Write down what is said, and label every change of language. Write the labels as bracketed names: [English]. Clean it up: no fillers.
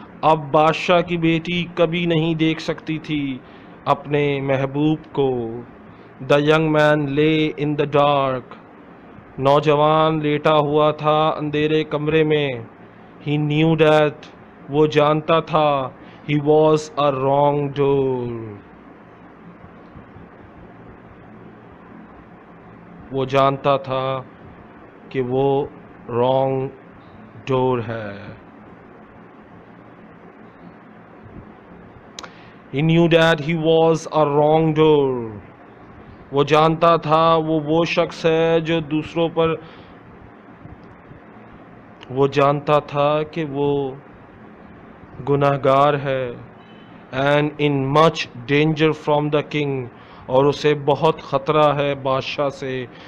[Urdu] اب بادشاہ کی بیٹی کبھی نہیں دیکھ سکتی تھی اپنے محبوب کو. [English] The young man lay in the dark. [Urdu] نوجوان لیٹا ہوا تھا اندھیرے کمرے میں. [English] He knew that [Urdu] وہ جانتا تھا [English] he was a wrongdoer. [Urdu] وہ جانتا تھا کہ وہ wrongdoer ہے. [English] He knew that he was a wrongdoer. [Urdu] وہ جانتا تھا وہ شخص ہے جو دوسروں پر، وہ جانتا تھا کہ وہ گناہگار ہے. [English] and in much danger from the king، [Urdu] اور اسے بہت خطرہ ہے بادشاہ سے.